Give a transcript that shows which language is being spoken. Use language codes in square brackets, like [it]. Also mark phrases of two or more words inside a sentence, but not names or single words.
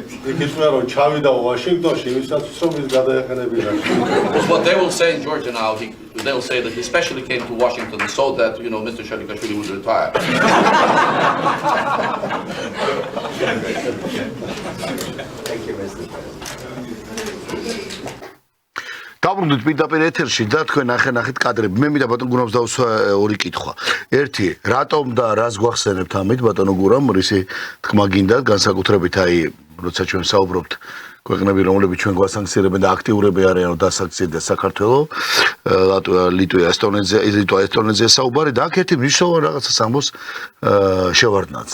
[en] What they will say in Georgia now, they will say that he specially came to Washington so that, you know, Mr. Shalikashvili would retire. Thank you, Mr. [ka] დაბრუნდით პირდაპირ ეთერში და თქვენ ნახეთ კადრები. მე მინდა ბატონ გურამს დავსვა ორი კითხვა. ერთი, რატომ და რას გვახსენებთ ამით ბატონო გურამ, რისი თქმა გინდა განსაკუთრებით აი როცა ჩვენ საუბრობთ ქვეყნები რომლებიც ჩვენ გვასანქცირებენ და აქტიურები არიან დასანქცირდეს საქართველოს, ლიტვა, ესტონეთზე საუბარი და აქ ერთი მნიშვნელოვანი რაღაცას ამბობს შევარდნაძე.